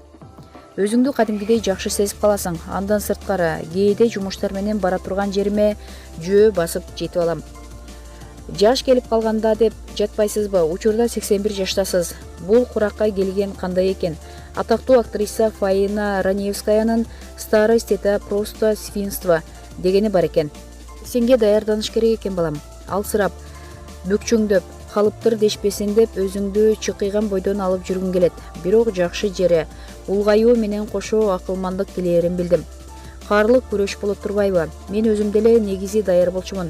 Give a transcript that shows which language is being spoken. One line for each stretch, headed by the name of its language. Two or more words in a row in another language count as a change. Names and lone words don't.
Kyrgyz: Өзүңдү кадимгидей жакшы сезип каласың. Андан сырткары, кээде жумуштар менен бара турган жериме жөө басып жетип алам. Жаш келип калганда деп жатпайсызбы? Учурда 81 жаштасыз. Бул куракка келген кандай экен? Атактуу актриса Фаина Раневскаянын
Russian: «Старость это просто свинство»
Kyrgyz: дегени бар экен. Сенге даярданыш керек экен балам. Алсырап, бүкчүңдөп, калыптыр дешпесин деп өзүңдү чыкыйган бойдон алып жүргүң келет. Бирок жакшы жери, улгаюу менен кошо акылмандык келээрин билдим. Каарлык күрөш болуп турбайбы? Мен өзүм деле негизи даяр болчумун.